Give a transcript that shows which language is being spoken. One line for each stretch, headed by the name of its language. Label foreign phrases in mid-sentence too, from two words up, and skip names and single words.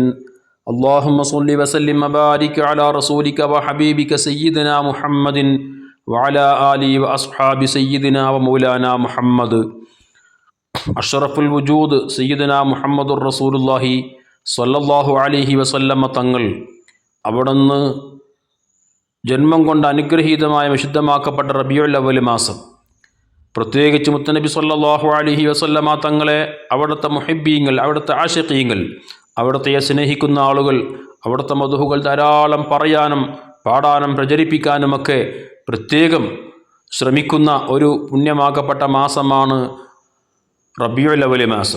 Arabic: اللهم صل وسلم وبارك على رسولك وحبيبك سيدنا محمد وعلى آله وأصحاب سيدنا ومولانا محمد. أشرف الوجود سيدنا محمد رسول الله صلى الله عليه وسلم
Malayalam: തങ്ങൾ അവിടുന്ന് ജന്മം കൊണ്ട് അനുഗ്രഹീതമായ വിശുദ്ധമാക്കപ്പെട്ട റബീഉൽ അവ്വൽ മാസം, പ്രത്യേകിച്ച് മുത്തനബി
Arabic: صلى الله عليه وسلم
Malayalam: തങ്ങളെ അവിടുത്തെ മുഹിബ്ബീങ്ങൾ, അവിടുത്തെ ആശിഖീങ്ങൾ, അവിടുത്തെ സ്നേഹിക്കുന്ന ആളുകൾ അവിടുത്തെ മദ്ഹുകൾ ധാരാളം പറയാനും പാടാനും പ്രചരിപ്പിക്കാനുമൊക്കെ പ്രത്യേകം ശ്രമിക്കുന്ന ഒരു പുണ്യമാക്കപ്പെട്ട മാസമാണ് റബീഉൽ അവ്വൽ മാസം.